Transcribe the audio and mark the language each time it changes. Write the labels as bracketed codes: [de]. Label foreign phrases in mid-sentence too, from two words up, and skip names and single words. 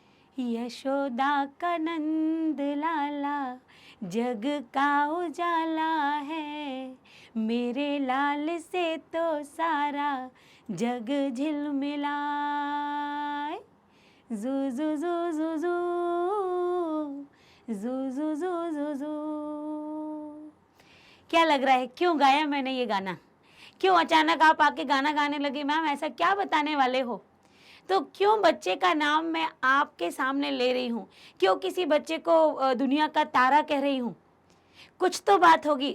[hi] यशोदा का नंद लाला जग का उजाला है, मेरे लाल से तो सारा जग झिलमिलाए। जू जू जू जू जू जू जू जू जू जू। क्या लग रहा है क्यों गाया मैंने ये गाना? क्यों अचानक आप आके गाना गाने लगे? मैम ऐसा क्या बताने वाले हो? तो क्यों बच्चे का नाम मैं आपके सामने ले रही हूँ? क्यों किसी बच्चे को दुनिया का तारा कह रही हूँ? कुछ तो बात होगी।